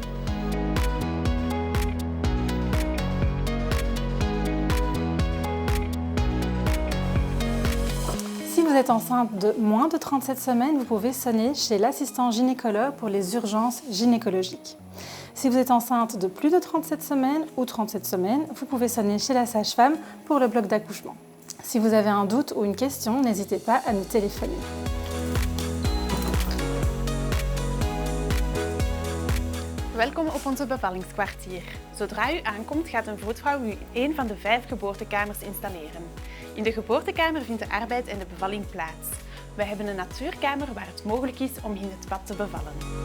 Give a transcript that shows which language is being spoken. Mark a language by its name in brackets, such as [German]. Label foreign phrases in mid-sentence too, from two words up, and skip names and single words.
[French] Si vous êtes enceinte de moins de 37 semaines, vous pouvez sonner chez l'assistant gynécologue pour les urgences gynécologiques. Si vous êtes enceinte de plus de 37 semaines ou 37 semaines, vous pouvez sonner chez la sage-femme pour le bloc d'accouchement. Si vous avez un doute ou une question, n'hésitez pas à nous téléphoner. [Dutch] Welkom op onze bevallingskwartier. Zodra u aankomt gaat een vroedvrouw u in een van de 5 geboortekamers installeren. In de geboortekamer vindt de arbeid en de bevalling plaats. We hebben een natuurkamer waar het mogelijk is om in het bad te bevallen.